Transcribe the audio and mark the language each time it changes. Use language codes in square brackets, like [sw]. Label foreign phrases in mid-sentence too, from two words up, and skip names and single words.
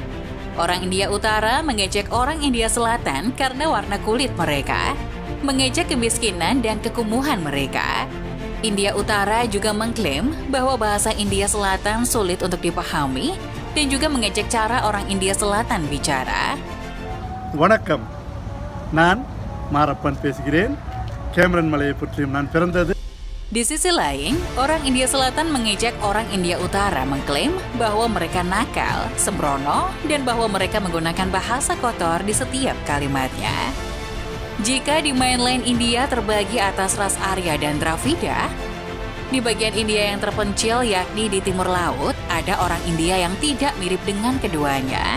[id] Orang India Utara mengejek orang India Selatan karena warna kulit mereka, mengejek kemiskinan dan kekumuhan mereka. India Utara juga mengklaim bahwa bahasa India Selatan sulit untuk dipahami dan juga mengejek cara orang India Selatan bicara. [ta] வணக்கம், நான் மாரப்பன் பேசுகிறேன். கேமரன் மலையை பற்றியும் நான் பிறந்தது. [id] Di sisi lain, orang India Selatan mengejek orang India Utara mengklaim bahwa mereka nakal, sembrono, dan bahwa mereka menggunakan bahasa kotor di setiap kalimatnya. Jika di mainland India terbagi atas ras Arya dan Dravida, di bagian India yang terpencil yakni di timur laut, ada orang India yang tidak mirip dengan keduanya.